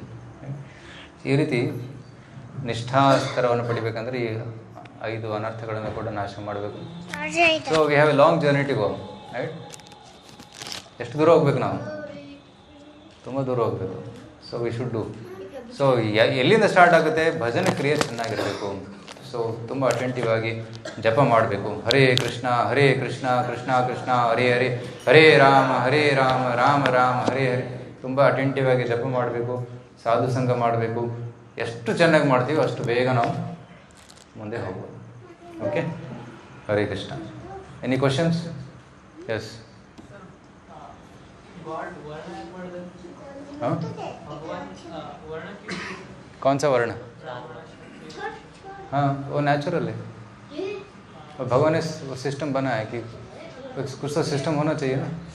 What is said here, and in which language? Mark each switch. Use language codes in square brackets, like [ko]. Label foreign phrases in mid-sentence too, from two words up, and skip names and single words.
[kn] ಈ ರೀತಿ ನಿಷ್ಠಾಸ್ತರವನ್ನು ಪಡಿಬೇಕಂದ್ರೆ ಈ 5 ಅನರ್ಥಗಳನ್ನು ಕೂಡ ನಾಶ ಮಾಡಬೇಕು. [en] so we have a long journey to go, right. [kn] ಎಷ್ಟು ದೂರ ಹೋಗ್ಬೇಕು ನಾವು? ತುಂಬ ದೂರ ಹೋಗಬೇಕು. [en] so we should do. [kn] ಸೊ ಎಲ್ಲಿಂದ ಸ್ಟಾರ್ಟ್ ಆಗುತ್ತೆ? ಭಜನೆ ಕ್ರಿಯೆ ಚೆನ್ನಾಗಿರಬೇಕು. ಸೊ ತುಂಬ ಅಟೆಂಟಿವ್ ಆಗಿ ಜಪ ಮಾಡಬೇಕು. [sa] ಹರೇ ಕೃಷ್ಣ ಕೃಷ್ಣ ಕೃಷ್ಣ ಹರೇ ಹರೇ, ಹರೇ ರಾಮ ರಾಮ ರಾಮ ಹರೇ ಹರೇ. [kn] ತುಂಬ ಅಟೆಂಟಿವ್ ಆಗಿ ಜಪ ಮಾಡಬೇಕು, ಸಾಧು ಸಂಘ ಮಾಡಬೇಕು. ಎಷ್ಟು ಚೆನ್ನಾಗಿ ಮಾಡ್ತೀವೋ ಅಷ್ಟು ಬೇಗ ನಾವು ಮುಂದೆ ಹೋಗ್ಬೋದು. [en] okay, [sa] ಹರೇ ಕೃಷ್ಣ. [en] any questions? ಎಸ್. [hi] हाँ, कौन सा वर्ण? हाँ, वो नेचुरल है. और भगवान ने वो सिस्टम बनाया कि कुछ तो सिस्टम होना चाहिए ना.